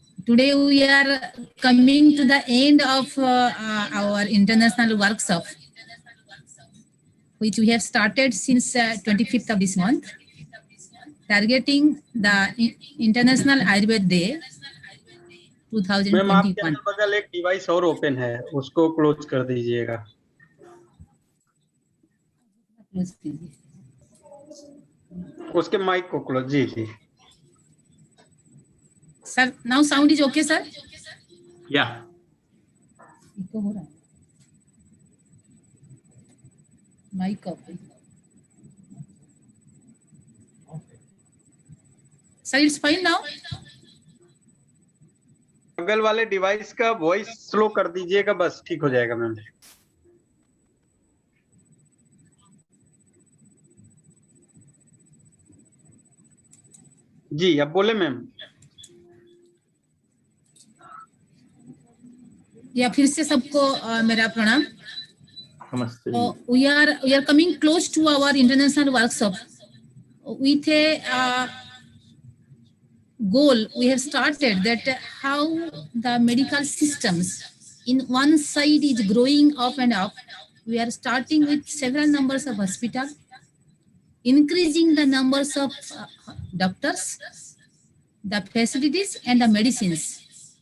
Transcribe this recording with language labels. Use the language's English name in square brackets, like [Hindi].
[English] Today we are coming to the end of our international workshop, which we have started since 25th of this month, targeting the International Ayurveda Day 2021. [Hindi] Ma'am आपके बगल एक device और open है, उसको close कर दीजिएगा। उसके mic को close. Ji ji [English] Sir, now sound is okay sir? या [Hindi] इको हो रहा है, माइक ऑफ है सर। [English] It's fine now. [Hindi] बगल वाले डिवाइस का वॉइस स्लो कर दीजिएगा, बस ठीक हो जाएगा मैम। जी अब बोले मैम। या फिर से सबको मेरा प्रणाम। नमस्ते। [English] We are coming close to our international workshop with a goal. We have started that how the medical systems in one side is growing up and up. We are starting with several numbers of hospital, increasing the numbers of doctors, the facilities and the medicines.